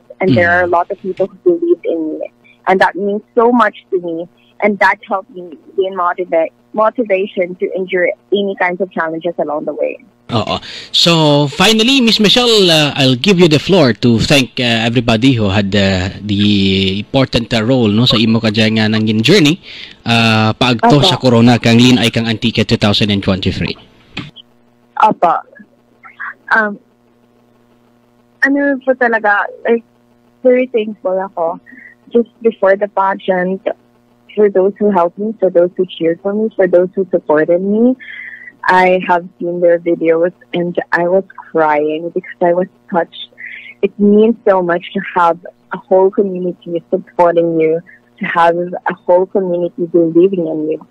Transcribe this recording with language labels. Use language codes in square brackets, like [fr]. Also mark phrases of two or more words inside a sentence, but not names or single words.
[en] And there are a lot of people who believed in me. And that means so much to me. And that helped me gain motivation to endure any kinds of challenges along the way. So finally, Miss Michelle, I'll give you the floor to thank everybody who had the important role, [hil] no, sa imo kadya nga nangin journey paagto sa corona kang Lin Ay Kang Antique 2023. [tl] Ano po talaga, [en] like, very thankful ako just before the pageant for those who helped me, for those who cheered for me, for those who supported me. I have seen their videos and I was crying because I was touched. It means so much to have a whole community supporting you to have a whole community believing in you.